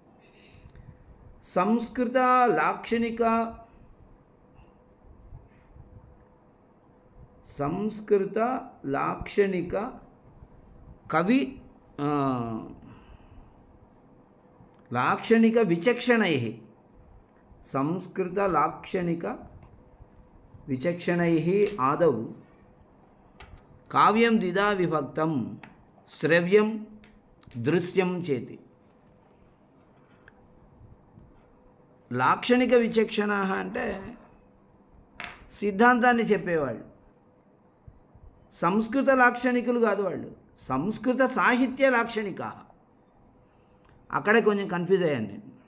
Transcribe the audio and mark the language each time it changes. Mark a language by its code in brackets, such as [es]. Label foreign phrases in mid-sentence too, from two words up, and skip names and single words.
[sa] संस्कृत लाक्षणिक कवि लाक्षणिक विचक्षणैः संस्कृत लाक्षणिक विचक्षणैः आदौ काव्यं द्विधा विभक्तं श्रव्यं दृश्यं चेति. లాక్షణిక విచక్షణాः [te] అంటే సిద్ధాంతాన్ని చెప్పేవాళ్ళు. సంస్కృత లాక్షణికులు కాదు వాళ్ళు, సంస్కృత సాహిత్య లాక్షణిక. అక్కడే కొంచెం కన్ఫ్యూజ్ అయ్యాను నేను.